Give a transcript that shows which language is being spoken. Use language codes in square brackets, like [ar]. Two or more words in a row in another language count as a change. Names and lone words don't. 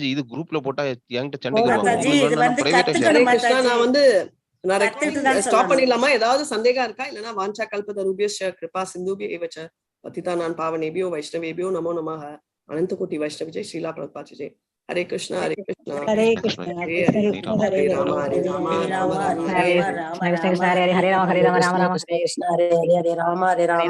[ta] இது குரூப்ல போட்டா என்கிட்ட சண்டைக்கு வருவாங்க. நான் வந்து ஸ்டாப் பண்ணிடலாமா? ஏதாவது சந்தேகம் இருக்கா? [sa] இல்லனா वाञ्छा कल्पतरुभ्यश्च कृपा सिन्धुभ्य एव च पतितानां पावनेभ्यो वैष्णवेभ्यो नमो नमः. अनन्त कोटि वैष्णवजे श्रील प्रभुपाद जय. हरे कृष्ण हरे कृष्ण हरे कृष्ण हरे राम हरे राम राम राम हरे कृष्ण हरे राम हरे राम राम राम हरे कृष्ण हरे हरे राम हरे राम.